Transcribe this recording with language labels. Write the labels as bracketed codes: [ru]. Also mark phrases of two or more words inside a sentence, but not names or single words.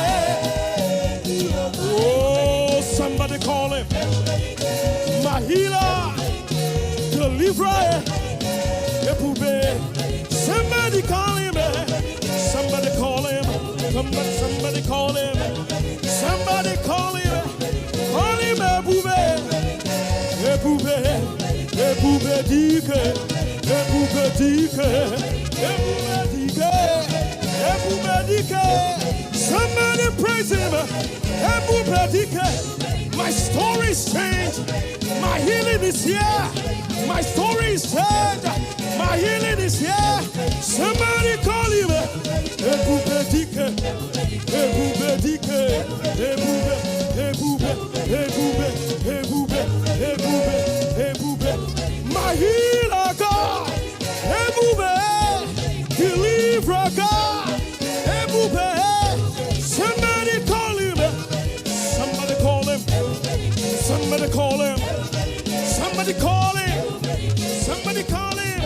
[en] Oh, somebody call him. My healer, deliverer, Ebube. Somebody call him. Somebody call him. Somebody call him. Somebody call him. Call him Ebube. Ebube. [ig] Ebube Dike. Ebube Dike. Ebube Dike. Ebube Dike. [en] Somebody praise him. [ig] Ebube Dike. [en] My story's changed. My healing is here. My story is changed. My healing is here. Somebody call him. [ig] Ebube Dike. Ebube Dike. Ebube. Ebube. Ebube. Ebube. Ebube. Ebube. [en] My healer God. Ebube. Deliverer God. Ebube. Somebody call him. Somebody call him. Somebody call him. Somebody call him. Somebody call him.